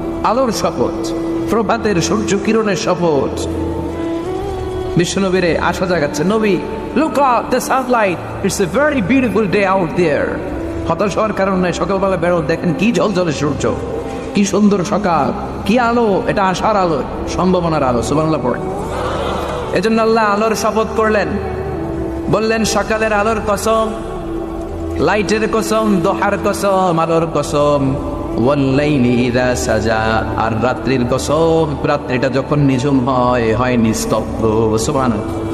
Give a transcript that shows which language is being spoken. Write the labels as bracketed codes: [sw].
[bn] আলোর শপথ, প্রভাতের সূর্য কিরণের শপথ। বিশ্বনবীরে আশা জাগাচ্ছে, নবী [en] look out the sunlight, it's a very beautiful day out there। [bn] হতাশ হওয়ার কারণ নাই, সকালবেলা বেরো, দেখেন কি ঝলঝলে সূর্য, কি সুন্দর সকাল, কি আলো, এটা আশার আলো, সম্ভাবনার আলো। সুবহানাল্লাহ পড়ে। এজন্য আল্লাহ আলোর শপথ করলেন, বললেন সকালের আলোর কসম, লাইটের কসম, দোহার কসম, আলোর কসম, [ar] ওয়াল্লাইলি ইযা সাজা, [bn] আর রাত্রির কসম, রাত্রিটা যখন নিঝুম হয় নিস্তব্ধ। সুবহানাল্লাহ।